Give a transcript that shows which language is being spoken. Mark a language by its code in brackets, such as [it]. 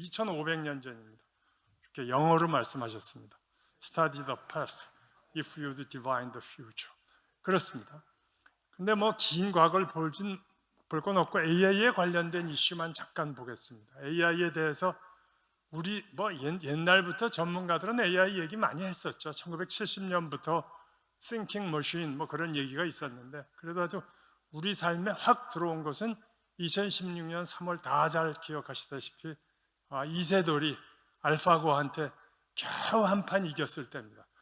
[ko] 2500년 전입니다. 이렇게 영어로 말씀하셨습니다. [en] Study the past if you would divine the future. [ko] 그렇습니다. 근데 긴 과거를 볼 건 없고 AI에 관련된 이슈만 잠깐 보겠습니다. AI에 대해서 우리 옛날부터 전문가들은 AI 얘기 많이 했었죠. 1970년부터 Thinking Machine 그런 얘기가 있었는데 그래도 아주 우리 삶에 확 들어온 것은 2016년 3월 다 잘 기억하시다시피 이세돌이 알파고한테 겨우 한판 이겼을 때입니다.